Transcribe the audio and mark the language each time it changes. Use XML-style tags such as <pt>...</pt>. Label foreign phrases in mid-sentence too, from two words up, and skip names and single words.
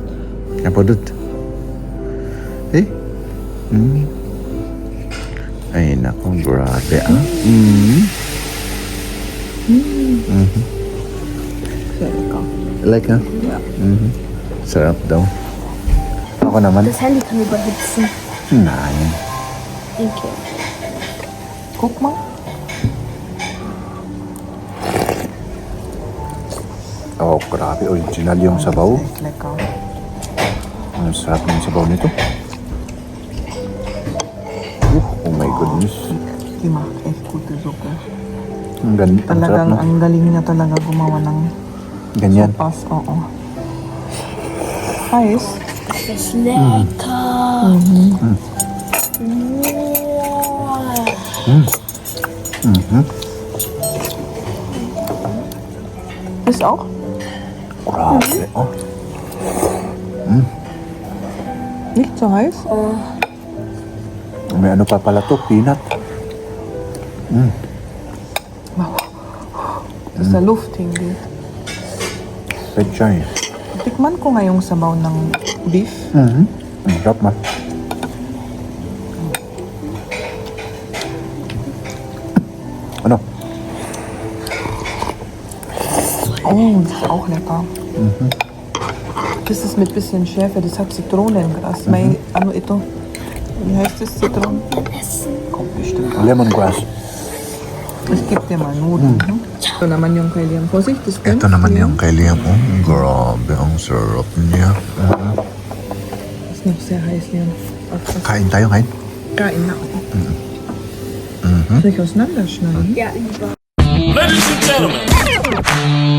<tl>Napudot. Ay, naku, grabe Sarap ka. Like Yeah. Sarap daw. Ako naman.</tl> <de>Das Handy kann überhitzen. Nein.</de> <en>Thank you.</en> <de>Guck mal.</de> <tl>Oh, grabe. Original yung sabaw.</tl> <de>Lecker.</de> <tl>Ang sarap ng sabaw nito.</tl> <en>Oh my goodness.</en> <de>Die macht echt gute Suppe.</de> <tl>Ang ganda. Ang sarap, Talagang, no? ang galing niya talaga gumawa ng Ganyan. sopas. Oo.</tl> <de>Heiß. Das ist lecker. Ist auch?</de> <tl>Grabe. Oh.</tl> <de>Nicht so heiß?</de> <tl>May ano pa pala to? Peanut.</tl> <de>Das ist der Luft hingeht.</de> <tl>Petchay. Tikman ko nga yung sabaw ng beef. Ang sarap, man. Ano?</tl> <de>Oh, das ist auch lecker. Das ist mit bisschen Schärfe, das hat Zitronengras. May, ano ito? Wie heißt das? Zitronen? Kommt bestimmt. Lemongrass. Ich gebe dir mal Nudeln.</de> <tl>No? Ito naman yung kay Liam.</tl> <de>Vorsicht, das</de> <tl>Ito</tl> <de>brennt.</de> <tl>naman Liam. yung kay Liam. Oh, grabe, ang sarap niya.</tl> <de>Ist noch sehr heiß, Liam. Aufpassen.</de> <tl>Kain tayo, kain. Kain na.</tl> <de>Soll ich auseinanderschneiden? Ja, lieber.</de> <en>Ladies and gentlemen,</en>